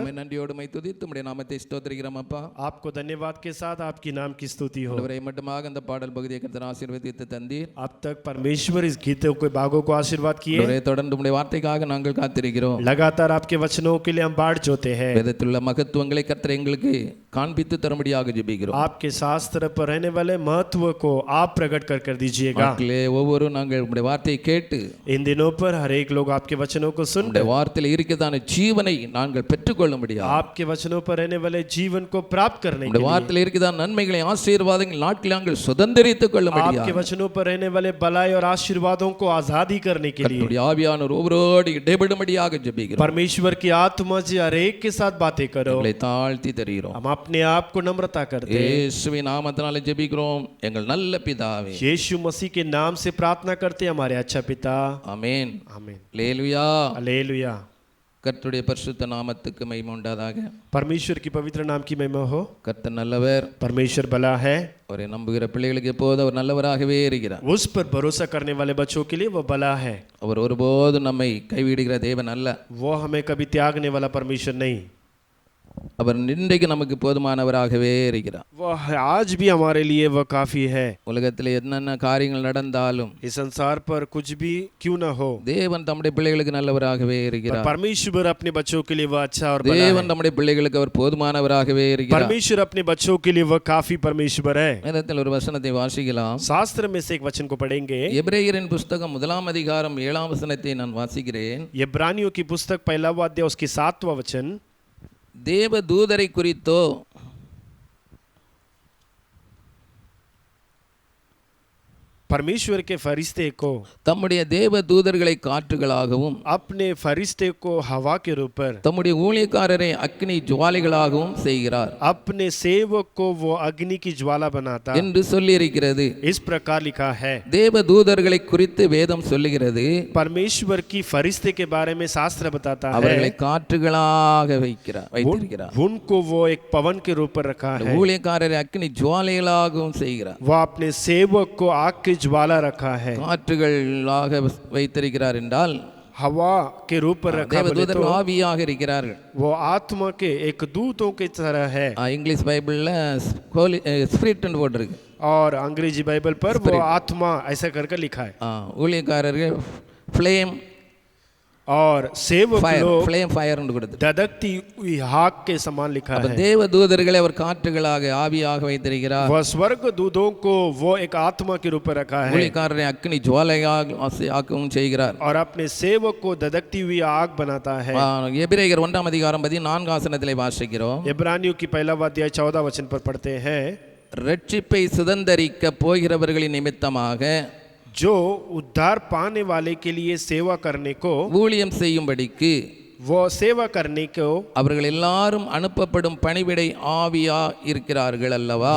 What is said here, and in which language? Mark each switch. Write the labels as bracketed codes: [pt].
[ta] உம்மை நன்றியோடு மை துதித்து உம்முடைய நாமத்தை ஸ்தோத்திரிக்கிறோம் அப்பா [hi] आपको धन्यवाद के साथ आपकी नाम की स्तुति हो [ta] ஆண்டவரே மட்டுமாக அந்த பாடல் பகுதியை கர்த்தர் ஆசீர்வதித்து தந்தீர் [hi] अब तक परमेश्वर इस गीतों के भागों को आशीर्वाद किए [ta] ஆண்டவரே தொடர்ந்து உம்முடைய வார்த்தைக்காக நாங்கள் காத்திருக்கிறோம் [hi] लगातार आपके वचनों के लिए हम बाट जोते हैं [ta] வேதத்திலுள்ள மகத்துவங்களை கர்த்தர் எங்களுக்கு காண்பித்து தரும்படியாக ஜெபிக்கிறோம் [hi] आपके शास्त्र पर रहने वाले महत्व को आप प्रकट कर दीजिएगा [ta] நாட்களே ஒவ்வொரு நாங்கள் உம்முடைய வார்த்தையை கேட்டு [hi] इन दिनों पर हर एक लोग आपके वचनों को सुन [ta] உம்முடைய வார்த்தையில் இருக்கிறதான ஜீவனை நாங்கள் பெற்றுக்கொள்ளும்படியாக [hi] आपके वचनों पर रहने वाले जीवन को प्राप्त करने के [ta] உம்முடைய வார்த்தையில் இருக்கிறதான நன்மைகளை ஆசீர்வாதங்கள் நாட்களில் நாங்கள் சுதந்திரித்துக் கொள்ளும்படியாக [hi] आपके वचनों पर रहने वाले भलाई और आशीर्वादों को आजादी करने के लिए [ta] கர்த்தருடைய ஆவியானவர் ஒவ்வொருவரோடு இடைபடும்படியாக ஜெபிக்கிறோம் [hi] परमेश्वर की आत्मा जी हर एक के साथ बातें करो [ta] எங்களை தாழ்த்தி தருகிறோம் [hi] हम अपने आप को नम्रता करते हैं [ta] இயேசுவின் நாமத்தினாலே ஜெபிக்கிறோம் எங்கள் நல்ல பிதாவே [hi] यीशु मसीह के नाम से प्रार्थना करते हैं हमारे अच्छा पिता [ta] ஆமென் [hi] आमीन [ta] அல்லேலூயா [hi] हालेलुया [ta] கர்த்தருடைய பரிசுத்த நாமத்துக்கு மகிமை உண்டாதாக [hi] परमेश्वर की पवित्र नाम की महिमा हो [ta] கர்த்தர் நல்லவர் [hi] परमेश्वर भला है [ta] அவரை நம்புகிற பிள்ளைகளுக்கு எப்போது அவர் நல்லவராகவே இருக்கிறார் [hi] उस पर भरोसा करने वाले बच्चों के लिए वो भला है [ta] அவர் ஒருபோதும் நம்மை கைவிடுகிற தேவன் அல்ல [hi] वो हमें कभी त्यागने वाला परमेश्वर नहीं [ta] அவர் இன்றைக்கு நமக்கு போதுமானவராகவே இருக்கிறார் [hi] वो आज भी हमारे लिए वो काफी है [ta] உலகத்தில் என்னென்ன காரியங்கள் நடந்தாலும் [hi] इस संसार पर कुछ भी क्यों ना हो [ta] தேவன் தம்முடைய பிள்ளைகளுக்கு நல்லவராகவே [hi] पर [ta] இருக்கிறார் [hi] परमेश्वर अपने बच्चों के लिए वो अच्छा और भला [ta] தேவன் [hi] है [ta] தம்முடைய பிள்ளைகளுக்கு அவர் போதுமானவராகவே இருக்கிறார் [hi] परमेश्वर अपने बच्चों के लिए वो काफी परमेश्वर है [ta] வேதத்தில் ஒரு வசனத்தை வாசிக்கலாம் [hi] शास्त्र में से एक वचन को पढ़ेंगे [ta] எபிரேயரின் புஸ்தகம் 1 அதிகாரம் 7 வசனத்தை நான் வாசிக்கிறேன் [hi] इब्रानियों की पुस्तक 1 अध्याय उसकी 7वां वचन [ta] தேவ தூதரை குறித்தோ [hi] परमेश्वर के फरिश्ते को [ta] தம்முடைய தேவ தூதர்களை காற்றுகளாகவும் [hi] अपने फरिश्ते को हवा के रूप पर [ta] தம்முடைய ஊழியக்காரரை அக்னி ஜுவாலைகளாகவும் செய்கிறார் [hi] अपने सेवक को वो अग्नि की ज्वाला बनाता [ta] என்று சொல்லியிருக்கிறது [hi] इस प्रकार लिखा है [ta] தேவ தூதர்களை குறித்து வேதம் சொல்லுகிறது [hi] परमेश्वर की फरिश्ते के बारे में शास्त्र बताता है [ta] அவர்களை காற்றுகளாக வைத்திருக்கிறார் [hi] उनको वो एक पवन के रूप पर रखा है [ta] ஊழியக்காரரை அக்னி ஜுவாலைகளாகவும் செய்கிறார் [hi] वो अपने सेवक को आग की ज्वाला रखा है [ta] காற்றுகளாக வைத்திருக்கிறார் என்றால் [hi] हवा के रूप पर रखा बोले [ta] தேவதூதர்கள் [hi] तो [ta] ஆவியாக இருக்கிறார்கள் [hi] वो आत्मा के एक दूतों की तरह है [ta] இங்கிலீஷ் பைபிள்ல ஸ்பிரிட் போட்டிருக்கு [hi] और अंग्रेजी बाइबल पर वो आत्मा ऐसा करके लिखा है [ta] ஊழியக்காரர்கள் ஃப்ளேம் [hi] और सेवक [en] fire [hi] लोग [en] flame fire கொடுத்து [hi] धधकती हुई आग के समान लिखा है [ta] தேவ தூதர்களை அவர் காற்றுகளாக ஆவியாக வைத்திருக்கிறார் [hi] वह स्वर्ग दूतों को वो एक आत्मा के रूप में रखा है [ta] ஊழியக்காரரை அக்னி ஜுவாலையாக ஆக்கவும் செய்கிறார் [hi] और अपने सेवक को धधकती हुई आग बनाता है [ta] எபிரேயர் 1 அதிகாரம் 14 வசனத்திலே வாசிக்கிறோம் [hi] इब्रानियों की 1 अध्याय 14 वचन पर पढ़ते हैं [ta] ரட்சிப்பை சுதந்தரிக்க போகிறவர்களின் நிமித்தமாக [hi] जो उद्धार पाने वाले के लिए सेवा करने को [ta] ஊழியம் செய்யும்படிக்கு [hi] वो सेवा करने को [ta] அவர்கள் எல்லாரும் அனுப்பப்படும் பணிவிடை ஆவியா இருக்கிறார்கள் அல்லவா?